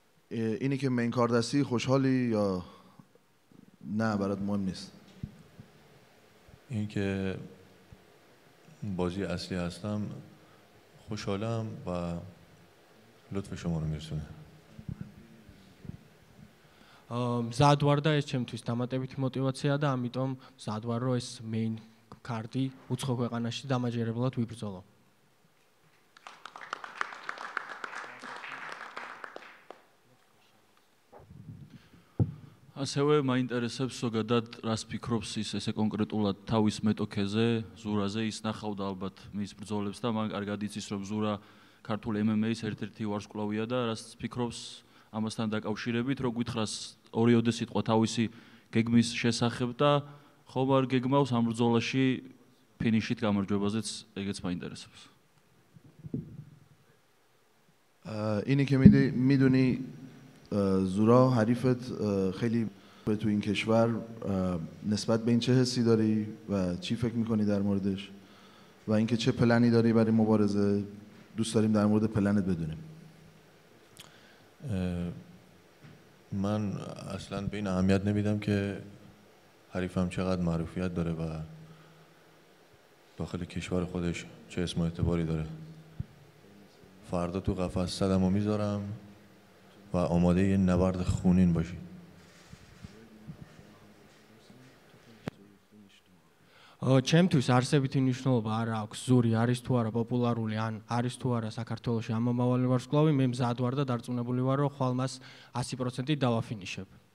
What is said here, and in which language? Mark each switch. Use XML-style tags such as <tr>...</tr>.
<fa>اینی که مین کارت هستی خوشحالی یا نه برات مهم نیست؟ این که بازی اصلی هستم خوشحالم و لطف شما رو میرسونه.</fa> <ka>მზად ვარ და ეს ჩემთვის დამატებითი мотиваციაა და ამიტომ მზად ვარ რომ ეს main card-ი უცხო ქვეყანაში დამაჯერებლად ვიბრძოლო. ასევე მაინტერესებს ზოგადად რას ფიქრობს ის ესე კონკრეტულად თავის მეტოქეზე, ზურაზე, ის ნახავდა ალბათ მის ბრძოლებს და მან კარგად იცის რომ ზურა ქართულ MMA-ის ერთ-ერთი ვარსკვლავია და რას ფიქრობს ამასთან დაკავშირებით, რო გითხრას ორიოდე სიტყვა თავისი გეგმის შესახებ და ხომ არ გეგმავს ამ ბრძოლაში ფინიშით გამარჯვებაზეც ეგეც მაინტერესებს.</ka> <fa>اینی که میدونی زورا حریفت خیلی تو این کشور نسبت به این چه حسی داری و چی فکر میکنی در موردش و اینکه چه پلنی داری برای مبارزه دوست داریم در مورد پلنت بدونیم. من اصلا به این اهمیت نمیدم که حریفم چقدر معروفیت داره و داخل کشور خودش چه اسم و اعتباری داره. فردا تو قفس صدمو میذارم و آماده یه نبرد خونین باشی.</fa> <ka>ჩემთვის არსებითი მნიშვნელობა არ აქვს ზური არის თუ არა პოპულარული ან არის თუ არა საქართველოში ამომავალი ვარსკვლავი მე მზად ვარ და დარწმუნებული ვარ რომ ხვალ მას 100% დავაფინიშებ.</ka>